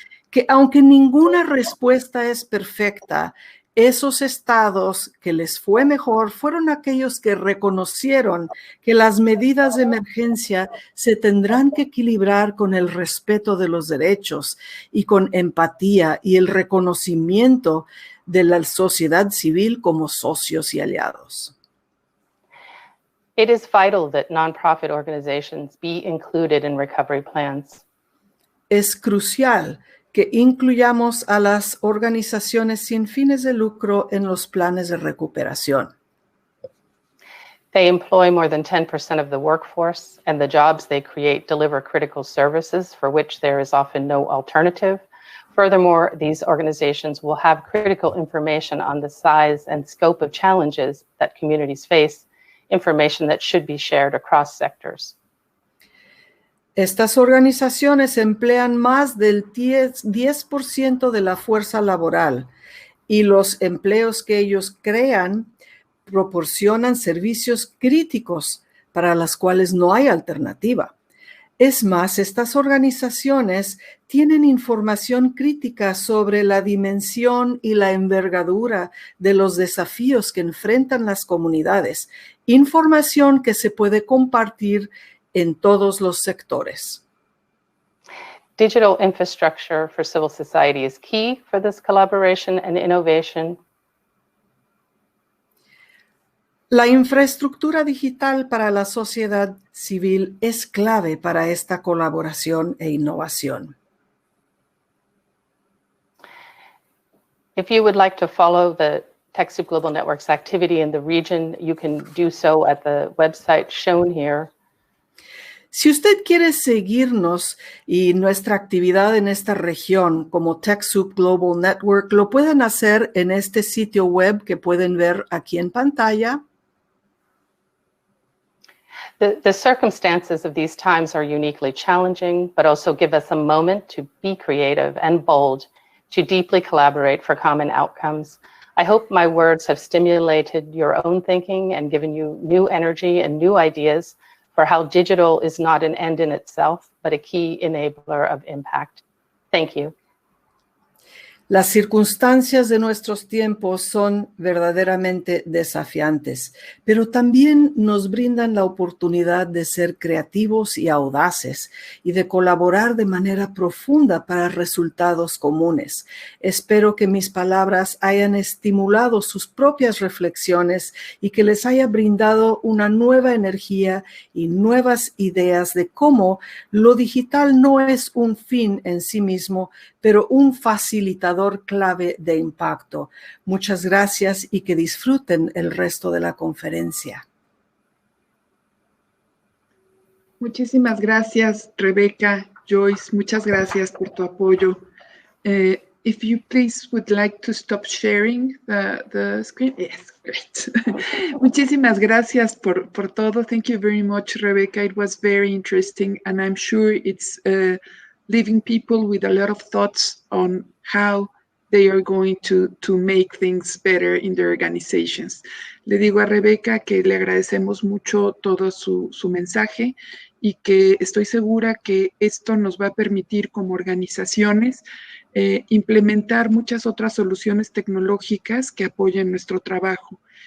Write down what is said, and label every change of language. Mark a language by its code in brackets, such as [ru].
[es] que aunque ninguna respuesta es perfecta, esos estados que les fue mejor fueron aquellos que reconocieron que las medidas de emergencia se tendrán que equilibrar con el respeto de los derechos y con empatía y el reconocimiento de la sociedad civil como socios y aliados. [en] It is vital that nonprofit organizations be included in recovery plans. [es] Es crucial que incluyamos a las organizaciones sin fines de lucro en los planes de recuperación. [en] They employ more than 10% of the workforce, and the jobs they create deliver critical services for which there is often no alternative. Furthermore, these organizations will have critical information on the size and scope of challenges that communities face, information that should be shared across sectors. [es] Estas organizaciones emplean más del 10% de la fuerza laboral y los empleos que ellos crean proporcionan servicios críticos para los cuales no hay alternativa. Es más, estas organizaciones tienen información crítica sobre la dimensión y la envergadura de los desafíos que enfrentan las comunidades, información que se puede compartir en todos los sectores. [en] Digital infrastructure for civil society is key for this collaboration and innovation. [es] La infraestructura digital para la sociedad civil es clave para esta colaboración e innovación. [en] If you would like to follow the TechSoup Global Network's activity in the region, you can do so at the website shown here. [es] Si usted quiere seguirnos y nuestra actividad en esta región como TechSoup Global Network, lo pueden hacer en este sitio web que pueden ver aquí en pantalla. [en] The circumstances of these times are uniquely challenging, but also give us a moment to be creative and bold, to deeply collaborate for common outcomes. I hope my words have stimulated your own thinking and given you new energy and new ideas for how digital is not an end in itself, but a key enabler of impact. Thank you. [es] Las circunstancias de nuestros tiempos son verdaderamente desafiantes, pero también nos brindan la oportunidad de ser creativos y audaces y de colaborar de manera profunda para resultados comunes. Espero que mis palabras hayan estimulado sus propias reflexiones y que les haya brindado una nueva energía y nuevas ideas de cómo lo digital no es un fin en sí mismo, pero un facilitador clave de impacto. Muchas gracias y que disfruten el resto de la conferencia. Muchísimas gracias, Rebecca, Joyce, muchas gracias por tu apoyo. [en] If you please would like to stop sharing the screen. Yes, great. [es] Muchísimas gracias por todo. [en] Thank you very much, Rebecca. It was very interesting, and I'm sure it's leaving people with a lot of thoughts on how they are going to make things better in their organizations. [es] Le digo a Rebecca que le agradecemos mucho todo su mensaje y que estoy segura que esto nos va a permitir como organizaciones implementar muchas otras soluciones tecnológicas que apoyen nuestro trabajo.